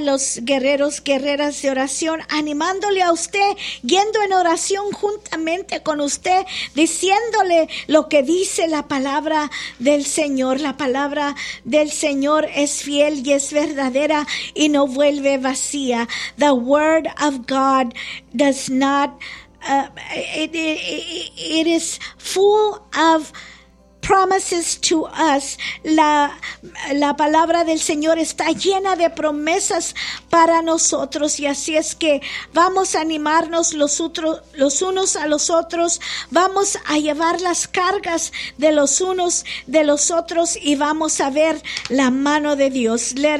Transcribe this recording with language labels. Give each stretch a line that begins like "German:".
Spanish: Los guerreros, guerreras de oración, animándole a usted, yendo en oración juntamente con usted, diciéndole lo que dice la palabra del Señor. La palabra del Señor es fiel y es verdadera y no vuelve vacía.
English: The word of God does not it is full of promises to us.
Spanish: La palabra del Señor está llena de promesas para nosotros, y así es que vamos a animarnos los unos a los otros, vamos a llevar las cargas de los unos de los otros y vamos a ver la mano de Dios.